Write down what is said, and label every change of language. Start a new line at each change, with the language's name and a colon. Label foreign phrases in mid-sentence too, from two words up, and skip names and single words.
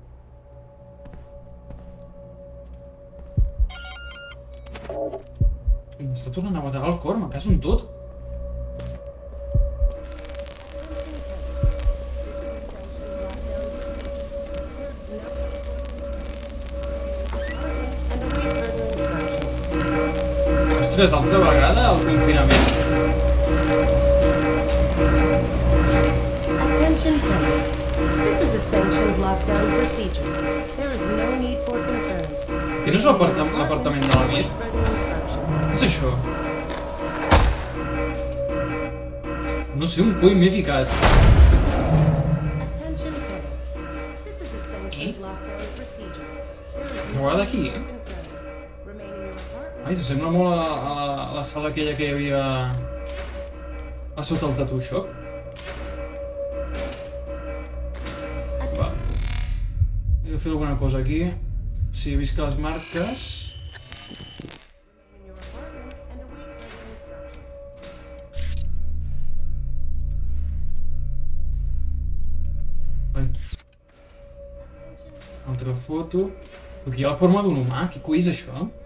Catalan: M'està tornant a bategar el cor, me caso en tot. Ostres, altra vegada el confinament.
English: Attention tenants. This is a sanctioned lockdown procedure. There is no need for concern.
Catalan: Que no és l'apartament de la nit? Què és això? No sé, un coi m'he ficat.
English: Attention tenants. This is a sanctioned lockdown procedure. There is
Catalan: Una vegada aquí,
English: concern. Remain in your apartment.
Catalan: Ai, s'assembla molt a la sala aquella que hi havia a sota el
English: tattoo shop.
Catalan: Va. He de fer alguna cosa aquí. Sí, he vist que les marques...
English: Remain in your apartments and await further instruction.
Catalan: Ai. Altra foto. Aquí hi ha la forma d'un humà. Què coi és això?